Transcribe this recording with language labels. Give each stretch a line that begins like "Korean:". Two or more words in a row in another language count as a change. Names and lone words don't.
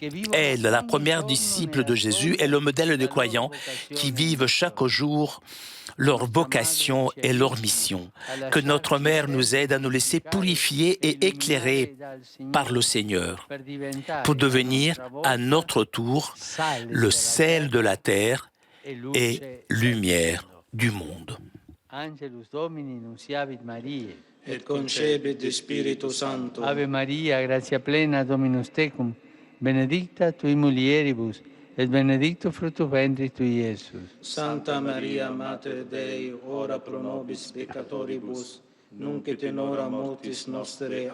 French: Elle, la première disciple de Jésus, est le modèle des croyants qui vivent chaque jour leur vocation et leur mission. Que notre Mère nous aide à nous laisser purifier et éclairer par le Seigneur pour devenir à notre tour le sel de la terre et lumière du monde.
Latin: Angelus Domini nunciavit Mariae, et concepit de Spiritu Sancto. Ave Maria, gratia plena, Dominus tecum, benedicta tui mulieribus, et benedictus fructus ventris tui, Iesus. Santa Maria, Mater Dei, ora pro nobis peccatoribus, nunc et in hora mortis nostre.